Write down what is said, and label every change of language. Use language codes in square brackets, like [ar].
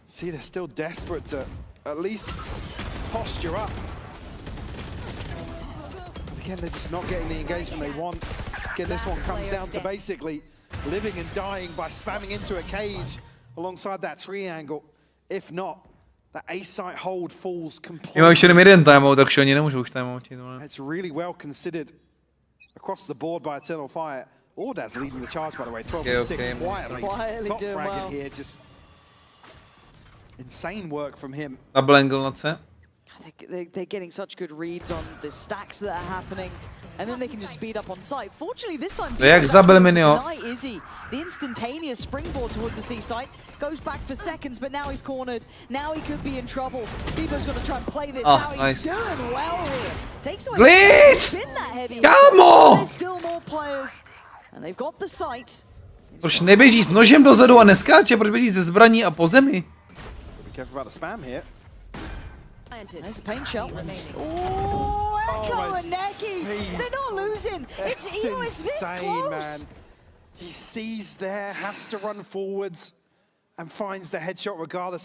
[en] See, they're still desperate to at least posture up. Again, they're just not getting the engagement they want. Again, this one comes down to basically living and dying by spamming into a cage alongside that triangle. If not, the A-site hold falls completely. [cs] Mám ještě jeden timeout, takže oni nemůžou už timeoutit. [en] It's really well considered across the board by Eternal Fire. Ordaz leading the charge, by the way, 12-6, quietly. Top frag in here, just insane work from him. [cs] Double angle na C. [en] They're getting such good reads on the stacks that are happening, and then they can just speed up on site. Fortunately, this time, [cs] Jak zabil Minnyho. [en] Izzy, the instantaneous springboard towards the C site goes back for seconds, but now he's cornered. Now he could be in trouble. Bebo's got to try and play this out. He's doing well here. Takes away. [cs] Please! Kámo! [en] There's still more players, and they've got the site. [cs] Proč neběží s nožem dozadu a neskáče? Proč běží ze zbraní a po zemi? [en] Be careful about the spam here. There's a paint shell. Oh, Echo and Neki! They're not losing! It's this close! Man. He sees there, has to run forwards, and finds the headshot regardless.